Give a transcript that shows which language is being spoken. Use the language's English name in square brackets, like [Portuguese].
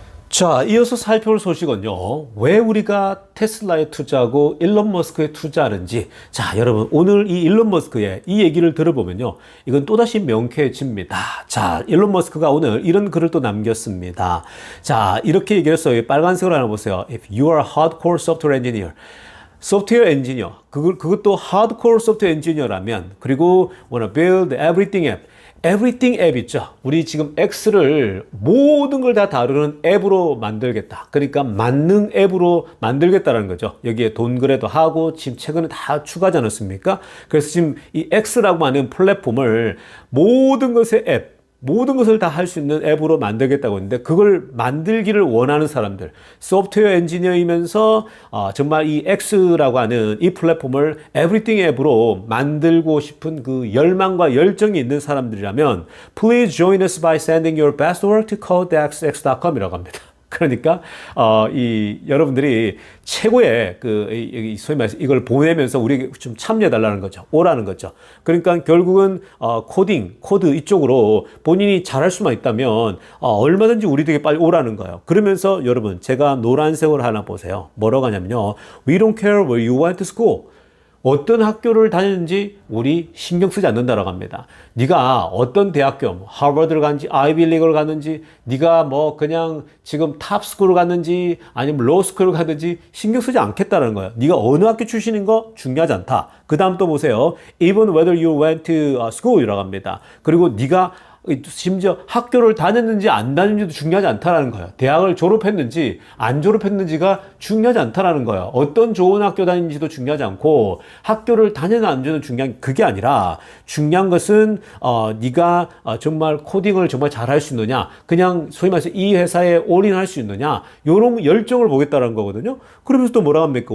[Korean] 자, 이어서 살펴볼 소식은요. 왜 우리가 테슬라에 투자하고 일론 머스크에 투자하는지. 자, 여러분, 오늘 이 일론 머스크의 이 얘기를 들어보면요. 이건 또다시 명쾌해집니다. 자, 일론 머스크가 오늘 이런 글을 또 남겼습니다. 자, 이렇게 얘기했어요. 빨간색으로 하나 보세요. [English] If you are a hardcore software engineer. [Korean] 소프트웨어 엔지니어. 그것도 하드코어 소프트웨어 엔지니어라면, 그리고 [English] wanna build everything app. [Korean] 에브리띵 앱 있죠. 우리 지금 X를 모든 걸 다 다루는 앱으로 만들겠다. 그러니까 만능 앱으로 만들겠다는 거죠. 여기에 돈거래도 하고 지금 최근에 다 추가하지 않았습니까? 그래서 지금 이 X라고 하는 플랫폼을 모든 것의 앱, 모든 것을 다 할 수 있는 앱으로 만들겠다고 했는데, 그걸 만들기를 원하는 사람들, 소프트웨어 엔지니어이면서 정말 이 X라고 하는 이 플랫폼을 에브리띵 앱으로 만들고 싶은 그 열망과 열정이 있는 사람들이라면 [English] Please join us by sending your best work to codex.com [Korean] 이라고 합니다. 그러니까 이 여러분들이 최고의 소위 말해서 이걸 보내면서 우리에게 좀 참여해 달라는 거죠. 오라는 거죠. 그러니까 결국은 코드 이쪽으로 본인이 잘할 수만 있다면 얼마든지 우리에게 빨리 오라는 거예요. 그러면서 여러분, 제가 노란색으로 하나 보세요. 뭐라고 하냐면요. [English] We don't care where you went to school. [Korean] 어떤 학교를 다녔는지 우리 신경 쓰지 않는다라고 합니다. 네가 어떤 대학교, 하버드를 갔는지, 아이비리그를 갔는지, 네가 뭐 그냥 지금 탑스쿨을 갔는지, 아니면 로스쿨을 갔는지 신경 쓰지 않겠다는 거예요. 네가 어느 학교 출신인 거 중요하지 않다. 그 다음 또 보세요. [English] Even whether you went to school이라고 합니다. [Korean] 그리고 네가 심지어 학교를 다녔는지 안 다녔는지도 중요하지 않다라는 거예요. 대학을 졸업했는지 안 졸업했는지가 중요하지 않다라는 거예요. 어떤 좋은 학교 다니는지도 중요하지 않고, 학교를 다녔는지 안 다녔는지 중요한 그게 아니라, 중요한 것은 네가 정말 코딩을 정말 잘할 수 있느냐, 그냥 소위 말해서 이 회사에 올인할 수 있느냐, 이런 열정을 보겠다는 거거든요. 그러면서 또 뭐라고 합니까?